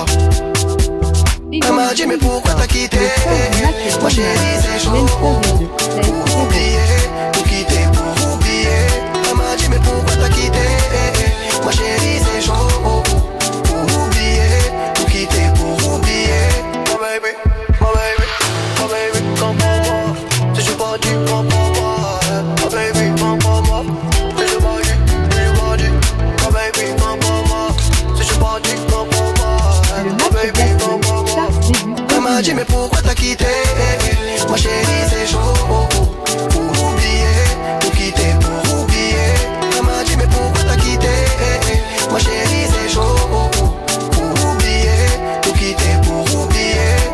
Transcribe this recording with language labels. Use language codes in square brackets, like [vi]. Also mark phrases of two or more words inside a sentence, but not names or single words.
[fr] Elle m'a dit mais pourquoi t'as quitté? Ma chérie c'est chaud. Pour oublier, tout quitter pour oublier. Elle m'a dit mais pourquoi t'as quitté? Ma chérie c'est chaud. Pour oublier, tout quitter pour oublier. [en] My baby, my baby, my baby, come [fr] pour moi. Si je pas dit, come pour moi. [en] My baby, come [fr] pour moi. Si je pas dit, [en] my baby, come [fr] pour moi. Si je pas dit, come pour moi. [en] My baby, come [fr] pour moi. Elle m'a dit mais pourquoi t'as quitté? Ma chérie c'est chaud. Pour oublier, tout quitter pour oublier. Elle m'a dit mais pourquoi t'as quitté? Ma chérie c'est chaud. Pour oublier, tout quitter pour oublier.